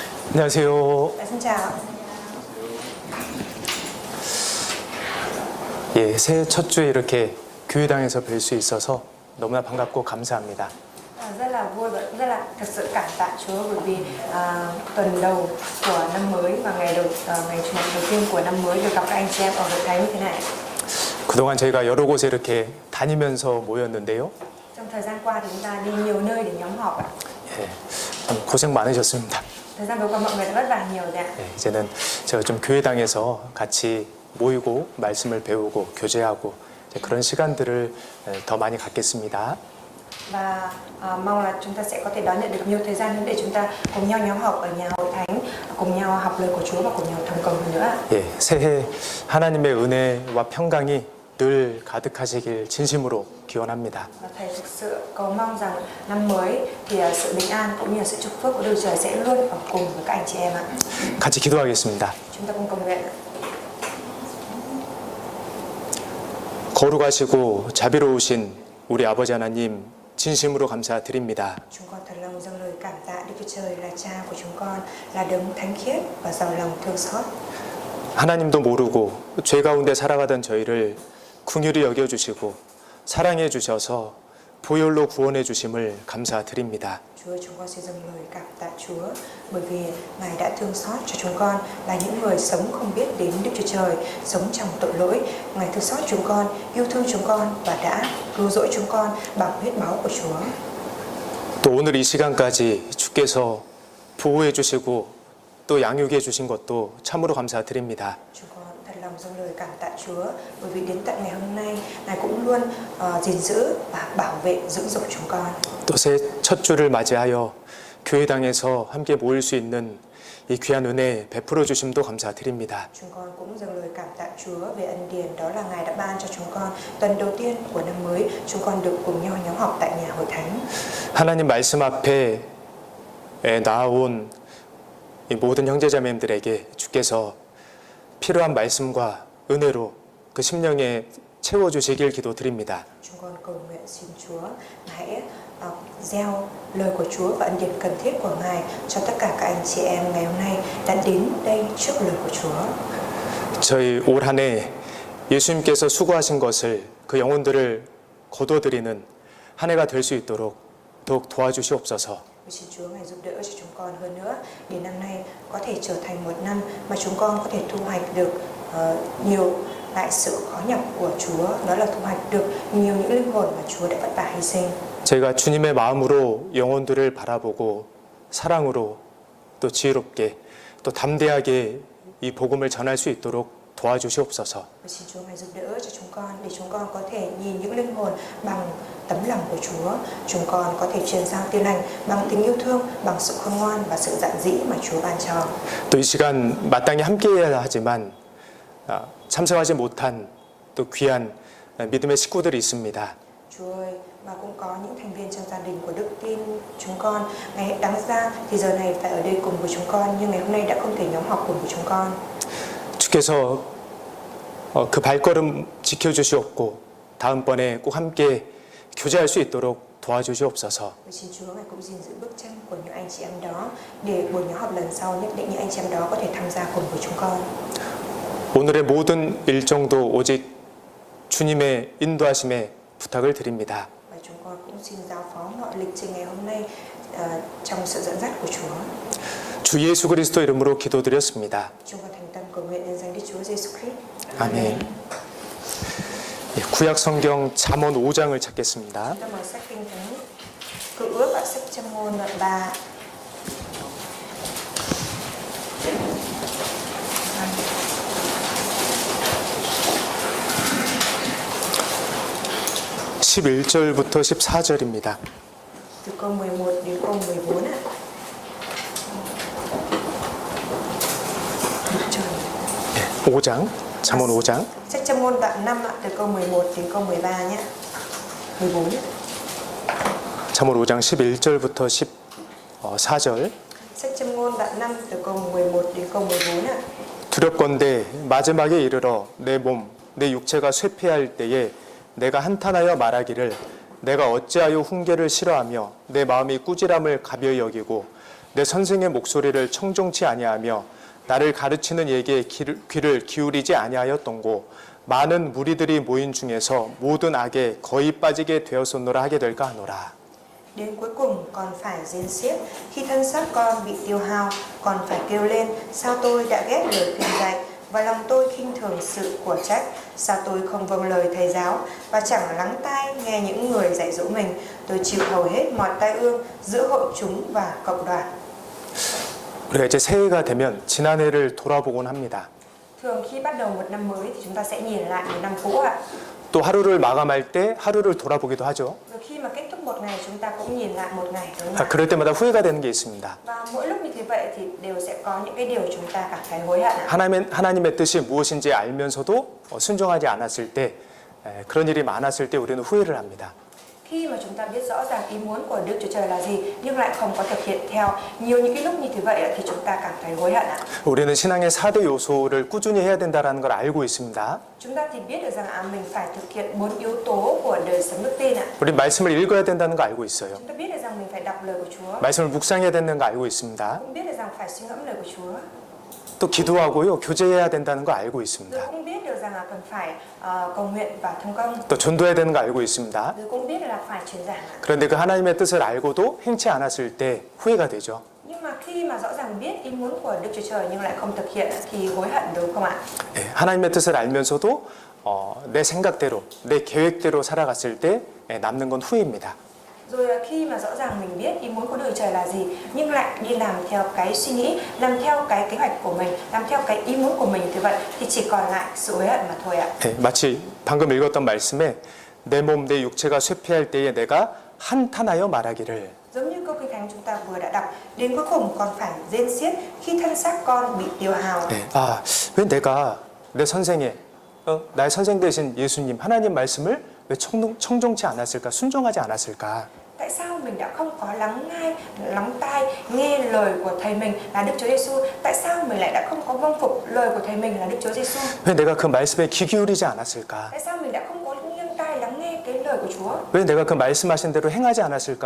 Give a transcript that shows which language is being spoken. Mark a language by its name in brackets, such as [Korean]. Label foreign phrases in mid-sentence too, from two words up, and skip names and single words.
[Korean] 안녕하세요. [Vietnamese] Dạ, xin chào. [Korean] 예, 새해 첫 주에 이렇게 교회당에서 뵐 수 있어서 너무나 반갑고 감사합니다. [Vietnamese] Rất là vui và rất là thật sự cảm tạ Chúa bởi vì tuần đầu của năm mới và ngày Chủ nhật đầu tiên của năm mới được gặp các anh chị em ở hội thánh như thế này. [Korean] 그동안 저희가 여러 곳에 이렇게 다니면서 모였는데요. [Vietnamese] Trong thời gian qua thì chúng ta đi nhiều nơi để nhóm họp ạ. [Korean] 예, 참 고생 많으셨습니다. [Vietnamese] Thời gian vừa qua mọi người đã vất vả nhiều rồi ạ. [Korean] 예, 이제는 제가 좀 교회당에서 같이 모이고 말씀을 배우고 교제하고 그런 시간들을 더 많이 갖겠습니다. [Vietnamese] Và mong là chúng ta sẽ có thể đón nhận được nhiều thời gian hơn để chúng ta cùng nhau nhóm họp ở nhà hội thánh, cùng nhau học lời của Chúa và cùng nhau thầm cầu hơn nữa. [Korean] 예, 새해 하나님의 은혜와 평강이 늘 가득하시길 진심으로 기원합니다. [Vietnamese] Và thầy thực sự cầu mong rằng năm mới thì sự bình an cũng như sự chúc phước của Đức Trời sẽ luôn ở cùng với các anh chị em ạ. [Korean] 같이 기도하겠습니다. [Vietnamese] Chúng ta cùng cầu nguyện. [Korean] 거룩하시고 자비로우신 우리 아버지 하나님 진심으로 감사드립니다. [Vietnamese] Chúng con thật lòng dâng lời cảm tạ Đức Chúa Trời là Cha của chúng con, là đấng thánh khiết và giàu lòng thương xót. [Korean] 하나님도 모르고 죄 가운데 살아가던 저희를 긍휼히 여겨주시고 사랑해 주셔서 보혈로 구원해 주심을 감사드립니다. [Vietnamese] Chúa, chúng con xin dâng lời cảm tạ Chúa bởi vì Ngài đã thương xót cho chúng con là những người sống không biết đến Đức Chúa Trời, sống trong tội lỗi. Ngài thương xót chúng con, yêu thương chúng con và đã cứu rỗi chúng con bằng huyết máu của Chúa. [Korean] 또 오늘 이 시간까지 주께서 보호해 주시고 또 양육해 주신 것도 참으로 감사드립니다. [Vietnamese] Chúng con thật lòng dâng lời cảm tạ Chúa bởi vì đến tận ngày hôm nay Ngài cũng luôn gìn giữ và bảo vệ dưỡng dục chúng con. [Korean] 또 새 첫 주를 맞이하여 교회당에서 함께 모일 수 있는 이 귀한 은혜 베풀어 주심도 감사드립니다. [Vietnamese] Chúng con cũng dâng lời cảm tạ Chúa về ân điển đó là Ngài đã ban cho chúng con tuần đầu tiên của năm mới chúng con được cùng nhau nhóm họp tại nhà hội thánh. [Korean] 하나님 말씀 앞에 나아온 이 모든 형제자매님들에게 주께서 필요한 말씀과 은혜로 그 심령에 채워주시길 기도드립니다. [Vietnamese] Chúng con cầu nguyện xin Chúa hãy gieo lời của Chúa và ân điển cần thiết của Ngài cho tất cả các anh chị em ngày hôm nay đã đến đây trước lời của Chúa. [Korean] 저희 올 한 해 예수님께서 수고하신 것을 그 영혼들을 거둬들이는 한 해가 될 수 있도록 더욱 도와주시옵소서. [Vietnamese] Xin Chúa Ngài giúp đỡ cho chúng con hơn nữa để năm nay có thể trở thành một năm mà chúng con có thể thu hoạch được nhiều lại sự khó nhọc của Chúa, đó là thu hoạch được nhiều những linh hồn mà Chúa đã vất vả hy sinh. [Korean] 저희가 주님의 마음으로 영혼들을 바라보고 사랑으로 또 지혜롭게 또 담대하게 이 복음을 전할 수 있도록 도와주시옵소서. [Vietnamese] Xin Chúa Ngài giúp đỡ cho chúng con để chúng con có thể nhìn những linh hồn bằng tấm lòng của Chúa. Chúng con có thể truyền giao tin lành bằng tình yêu thương, bằng sự khôn ngoan và sự dạn dĩ mà Chúa ban cho. [Korean] 또 이 시간 마땅히 함께해야 하지만 참석하지 못한 또 귀한 믿음의 식구들이 있습니다. [Vietnamese] Chúa ơi, và cũng có những thành viên trong gia đình của đức tin chúng con ngày đáng ra thì giờ này phải ở đây cùng với chúng con nhưng ngày hôm nay đã không thể nhóm họp cùng với chúng con. [Korean] 주께서 그 발걸음 지켜주시옵고 다음번에 꼭 함께 교제할 수 있도록 도와주시옵소서. [Vietnamese] Xin Chúa Ngài cũng gìn giữ bước chân của những anh chị em đó để buổi nhóm họp lần sau nhất định những anh chị em đó có thể tham gia cùng với chúng con. [Korean] 오늘의 모든 일정도 오직 주님의 인도하심에 부탁을 드립니다. [Vietnamese] Và chúng con cũng xin giao phó mọi lịch trình ngày hôm nay trong sự dẫn dắt của Chúa. [Korean] 주 예수 그리스도 이름으로 기도드렸습니다. [Vietnamese] Chúng con thành tâm cầu nguyện nhân danh Đức Chúa Giêsu Christ. [Korean] 아멘. 구약 성경 잠언 5장을 찾겠습니다. [Vietnamese] Chúng ta mở sách Kinh Thánh Cựu Ước ở sách Châm ngôn đoạn 3. [Korean] (11절부터) (14절입니다) [Vietnamese] Từ câu 11 đến câu 14 ạ. [Korean] 네, 5장 잠언 5장 [Vietnamese] Sách Châm ngôn đoạn 5 ạ, từ câu 11 đến câu 13 nhé. 14. [Korean] 잠언 5장 11절부터 14절 [Vietnamese] Sách Châm ngôn đoạn 5 từ câu 11 đến câu 14 ạ. [Korean] 두렵건대 마지막에 이르러 내 몸, 내 육체가 쇠폐할 때에 내가 한탄하여 말하기를 내가 어찌하여 훈계를 싫어하며 내 마음이 꾸지람을 가벼이 여기고 내 선생의 목소리를 청종치 아니하며 나를 가르치는 이에게 귀를 기울이지 아니하였던고 많은 무리들이 모인 중에서 모든 악에 거의 빠지게 되었었노라 하게 될까 하노라. [Vietnamese] Đến cuối cùng còn phải rên xiết, khi thân xác con bị tiêu hao, còn phải kêu lên, sao tôi đã ghét lời khuyên dạy, và lòng tôi khinh thường sự của trách, sao tôi không vâng lời thầy giáo, và chẳng lắng tai nghe những người dạy dỗ mình, tôi chịu hầu hết mọi tai ương giữa hội chúng và cộng đoàn. [Korean] 우리가 이제 새해가 되면 지난해를 돌아보곤 합니다. [Vietnamese] Thường khi bắt đầu một năm mới thì chúng ta sẽ nhìn lại một năm cũ ạ. [Korean] 또 하루를 마감할 때 하루를 돌아보기도 하죠. [Vietnamese] Rồi khi mà kết thúc một ngày chúng ta cũng nhìn lại một ngày, đúng không ạ? [Korean] 그럴 때마다 후회가 되는 게 있습니다. [Vietnamese] Và mỗi lúc như thế vậy thì đều sẽ có những cái điều chúng ta cảm thấy hối hận ạ. [Korean] 하나님의 뜻이 무엇인지 알면서도 순종하지 않았을 때 그런 일이 많았을 때 우리는 후회를 합니다. [Vietnamese] Khi mà chúng ta biết rõ ràng ý muốn của Đức Chúa Trời là gì nhưng lại không có thực hiện theo, nhiều những cái lúc như thế vậy thì chúng ta cảm thấy hối hận ạ. [Korean] 우리는 신앙의 4대 요소를 꾸준히 해야 된다는 걸 알고 있습니다. [Vietnamese] Chúng ta thì biết được rằng mình phải thực hiện 4 yếu tố của đời sống đức tin ạ. [Korean] 우리 말씀을 읽어야 된다는 거 알고 있어요. [Vietnamese] Chúng ta biết được rằng mình phải đọc lời của Chúa. [Korean] 말씀을 묵상해야 되는 거 알고 있습니다. [Vietnamese] Cũng biết được rằng phải suy ngẫm lời của Chúa. [Korean] 또 기도하고요, 교제해야 된다는 거 알고 [Vietnamese] Rồi [Korean] 있습니다. [Vietnamese] cũng biết được rằng là cần phải cầu nguyện và thông công. [Korean] 또 전도해야 되는 거 알고 있습니다. [Vietnamese] Rồi cũng biết là phải truyền giảng ạ. [Korean] 그런데 그 하나님의 뜻을 알고도 행치 않았을 때 후회가 되죠. [Vietnamese] Nhưng mà khi mà rõ ràng biết ý muốn của Đức Chúa Trời nhưng lại không thực hiện thì hối hận, đúng không ạ? [Korean] 하나님의 뜻을 알면서도 내 생각대로, 내 계획대로 살아갔을 때 남는 건 후회입니다. [Vietnamese] Rồi khi mà rõ ràng mình biết ý muốn của Đức Chúa Trời là gì nhưng lại đi làm theo cái suy nghĩ, làm theo cái kế hoạch của mình, làm theo cái ý muốn của mình thì vậy thì chỉ còn lại sự hối hận mà thôi ạ. [Korean] 마치 방금 읽었던 말씀에 내 몸, 내 육체가 쇠폐할 때에 내가 한탄하여 말하기를 [Vietnamese] Giống như câu kinh thánh chúng ta vừa đã đọc, đến cuối cùng còn phải rên xiết khi thân xác con bị tiêu hao. [Korean] 왜 내가 내 선생의 나의 선생 되신 예수님 하나님 말씀을 왜 청종치 않았을까, 순종하지 않았을까? [Vietnamese] Tại sao mình đã không có lắng tai nghe lời của thầy mình là Đức Chúa Giêsu? Tại sao mình lại đã không có vâng phục lời của thầy mình là Đức Chúa Giêsu? [Korean] 왜 내가 그 말씀에 귀 기울이지 않았을까? [Vietnamese] Tại sao mình đã không có nghiêng tai lắng nghe cái lời của Chúa? [Korean] 왜 내가 그 말씀하신 대로 행하지 않았을까?